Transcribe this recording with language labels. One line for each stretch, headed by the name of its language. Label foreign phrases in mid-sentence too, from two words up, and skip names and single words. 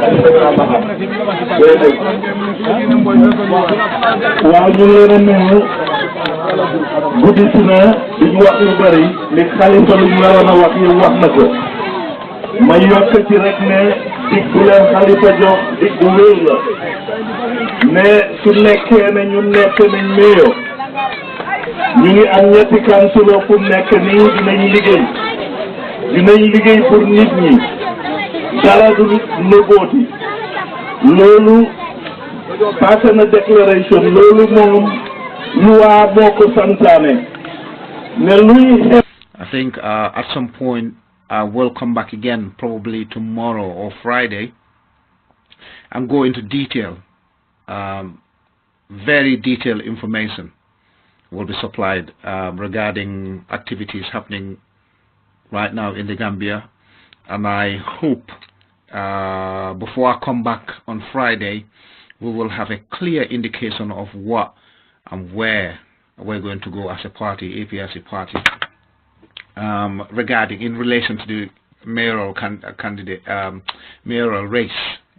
Wolof: waaw ñu leen a nuyu guddi si na duñu wax lu bëri li xalifa lu ñu waroon a wax yi wax na ko ma yokk ci rek ne dig bu leen xalifa jox dig bu wér la mais su nekkee ne ñu nekk nañ meyo ñu ngi am ñetti kansulo fu nekk nii dinañ liggéey pour nit ñi dara du nëbbooti loolu passé na déclaration loolu moom loi moo ko santaane ne luy
English: I think at some point I will come back again, probably tomorrow or Friday, and go into detail. Very detailed information will be supplied regarding activities happening right now in the Gambia, and I hope before I come back on Friday we will have a clear indication of what and where we're going to go as a party, APRC party, regarding in relation to the mayoral mayoral race.